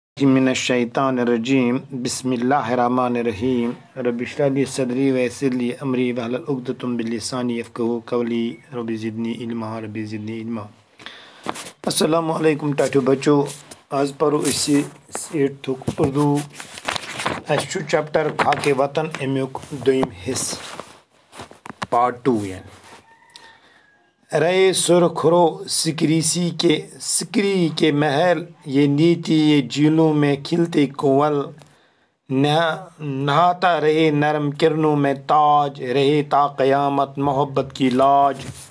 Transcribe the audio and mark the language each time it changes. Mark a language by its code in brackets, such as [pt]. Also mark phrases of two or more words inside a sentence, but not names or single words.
[ar] من الشیطان الرجیم بسم اللہ الرحمن الرحیم رب اشرح لی صدری ویسر لی امری واحلل عقدۃ من لسانی یفقہوا قولی رب زدنی علما السلام علیکم [ks] ٹاٹو بچو آز پرو اسی ایٹتھُک اردو اس چھُ چیپٹر خاکِ وطن امیُک دوٚیِم حصہٕ پارٹ 2 یعنی رہے سرخرو [ur] سکری کے محل یہ نیتی یہ جھیلوں میں کھلتے کنول نہاتا رہے نرم کرنوں میں تاج رہے تا قیامت محبت کی لاج